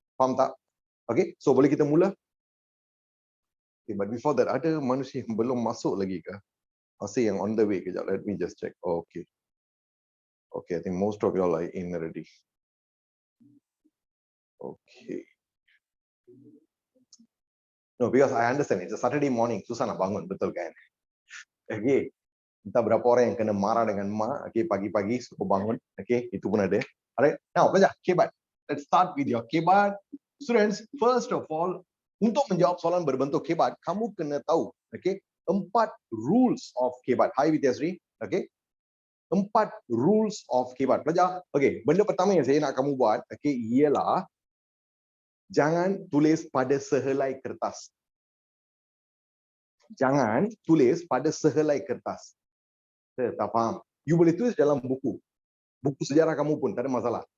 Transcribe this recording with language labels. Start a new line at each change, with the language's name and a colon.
Malay: Faham tak? Okay, so boleh kita mula? Okay,
English: but before that,
Malay: ada manusia yang belum masuk lagi ke? Masih yang
English: on the way,
Malay: kejap,
English: let me just check. Oh, okay. Okay, I think most of you all are in already. Okay. No, because I understand it's a Saturday morning,
Malay: susah nak bangun, betul kan? Okay, entah berapa orang yang kena marah dengan mak, okay, pagi-pagi suka bangun, okay, itu pun ada.
English: Alright, now pelajar, kebat. Let's start with your kebat. Students, first of all,
Malay: untuk menjawab soalan berbentuk kebat, kamu kena tahu,
English: okay, 4 rules of kebat. Hi Vidyasri, okay, 4 rules of kebat.
Malay: Pelajar, okay, benda pertama yang saya nak kamu buat, okay, ialah jangan tulis pada sehelai kertas. Jangan tulis pada sehelai kertas. Saya tak faham. You boleh tulis dalam buku. Buku sejarah kamu pun, tak ada masalah.